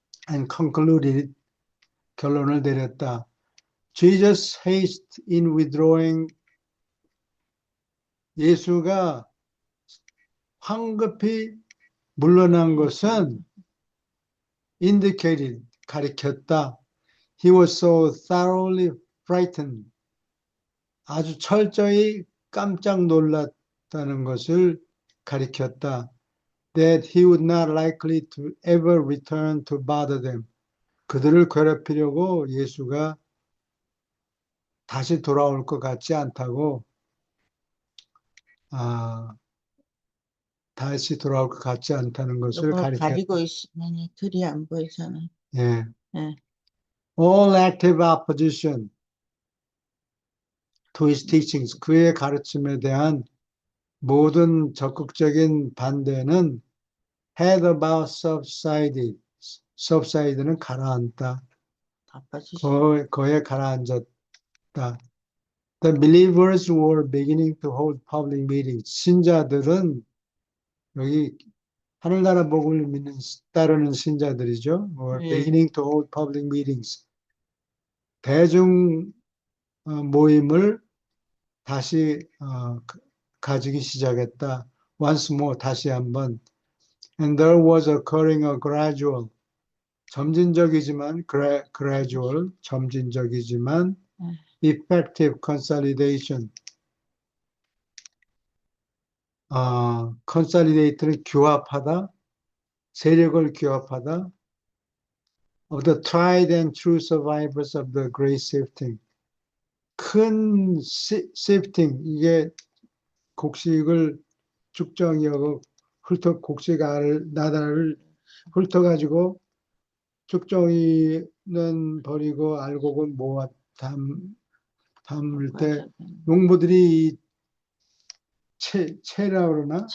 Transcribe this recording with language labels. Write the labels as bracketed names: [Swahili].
[English] And concluded, [Korean] 결론을 내렸다. [English] Jesus' haste in withdrawing, [Korean] 예수가 황급히 물러난 것은 [English] indicated, [Korean] 가리켰다. [English] He was so thoroughly frightened, [Korean] 아주 철저히 깜짝 놀랐다는 것을 가리켰다. [English] That he would not likely to ever return to bother them. [Korean] 그들을 괴롭히려고 예수가 다시 돌아올 것 같지 않다고, 아, 다시 돌아올 것 같지 않다는 것을 이걸 가리고 가리켰다. 있으면 글이 안 보이잖아요. 예. 예. [English] All active opposition to his teachings, [Korean] 그의 가르침에 대한 모든 적극적인 반대는 [English] had about subsided, subside는 [Korean] 가라앉다. 바빠지시네. 거에 가라앉았다. [English] The believers were beginning to hold public meetings. [Korean] 신자들은 여기 하늘나라 복음을 따르는 신자들이죠. [English] were [Korean] 예. [English] beginning to hold public meetings. [Korean] 대중 모임을 다시 가지기 시작했다. [English] Once more, [Korean] 다시 한번. [English] And there was occurring a gradual, [Korean] 점진적이지만 [English] gradual, 점진적이지만 effective consolidation. [Korean] consolidate는 규합하다, 세력을 규합하다. [English] of the tried and true survivors of the great sifting. [Korean] 큰 sifting, 이게 곡식을 쭉정이하고 곡식 나다를 훑어가지고 쭉정이는 버리고 알곡은 담을 때 농부들이 채라고 그러나?